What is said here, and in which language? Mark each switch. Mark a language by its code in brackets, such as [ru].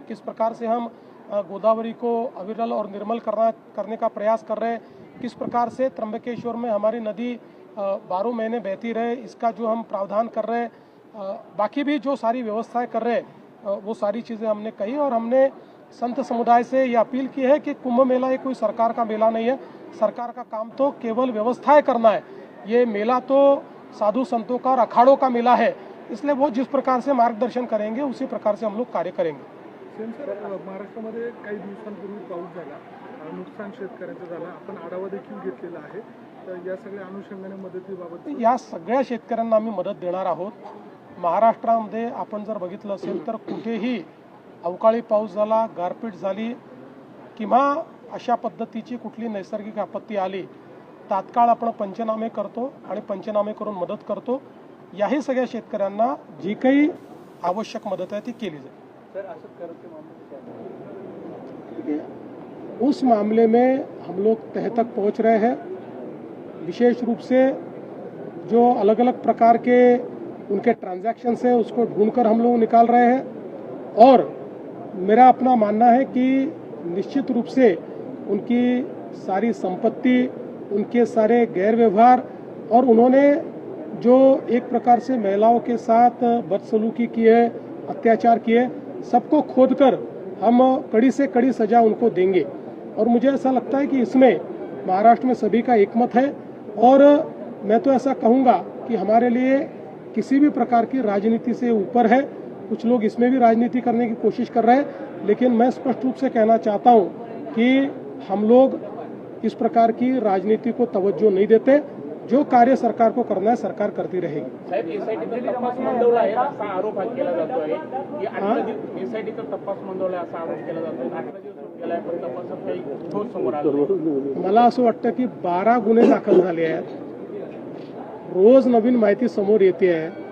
[hi] किस प्रकार से हम गोदावरी को अविरल और निर्मल करने का प्रयास कर रहे हैं, किस प्रकार से त्र्यंबकेश्वर में हमारी नदी 12 महीने बहती रहे, इसका जो हम प्रावधान कर रहे हैं, बाकी भी जो सारी व्यवस्थाएं कर रहे हैं वो सारी चीज़ें हमने कही. और हमने संत समुदाय से ये अपील की है कि कुंभ मेला ये कोई सरकार का मेला नहीं है. सरकार का काम तो केवल व्यवस्थाएं करना है. ये मेला तो साधु संतों का और अखाड़ों का मेला है. इसलिए वो जिस प्रकार से मार्गदर्शन करेंगे उसी प्रकार से हम लोग कार्य करेंगे. [mr] महाराष्ट्रामध्ये काही दिवसांपूर्वी पाऊस झाला, नुकसान शेतकऱ्यांचं झालं. आपण आढावा देखील घेतलेला आहे. तर या सगळ्या अनुषंगाने मदतीबाबत या सगळ्या शेतकऱ्यांना आम्ही मदत देणार आहोत. महाराष्ट्रामध्ये आपण जर बघितलं असेल तर कुठेही अवकाळी पाऊस झाला, गारपीट झाली किंवा अशा पद्धतीची कुठली नैसर्गिक आपत्ती आली, तात्काळ आपण पंचनामे करतो आणि पंचनामे करून मदत करतो. याही सगळ्या शेतकऱ्यांना जी काही आवश्यक मदत आहे ती केली जाईल. [hi] उस मामले में हम लोग तह तक पहुंच रहे हैं. विशेष रूप से जो अलग अलग प्रकार के उनके ट्रांजैक्शंस है उसको ढूंढकर हम लोग निकाल रहे हैं। और मेरा अपना मानना है कि निश्चित रूप से उनकी सारी संपत्ति, उनके सारे गैर व्यवहार और उन्होंने जो एक प्रकार से महिलाओं के साथ बदसलूकी की है, अत्याचार किए, सबको खोदकर हम कड़ी से कड़ी सजा उनको देंगे। और मुझे ऐसा लगता है कि इसमें महाराष्ट्र में सभी का एकमत है। और मैं तो ऐसा कहूँगा कि हमारे लिए किसी भी प्रकार की राजनीति से ऊपर है। कुछ लोग इसमें भी राजनीति करने की कोशिश कर रहे हैं, लेकिन मैं स्पष्ट रूप से कहना चाहता हूँ कि हम लोग इस प्रकार की राजनीति को तवज्जो नहीं देते। जो कार्य सरकार को करना है सरकार करती रहेगी। [mr] साहेब, एसआयटीचा तपास मंदवला आहे असा आरोप हा केला जातोय की एसआयटीचा तपास मंदवला असा आरोप केला जातोय। 18 दिवस होत गेलाय पण तपासात काही ठोस समोर आलं। मला असं वाटतं की 12 गुन्हे दाखल झाले आहेत, रोज नवीन माहिती समोर येते आहे।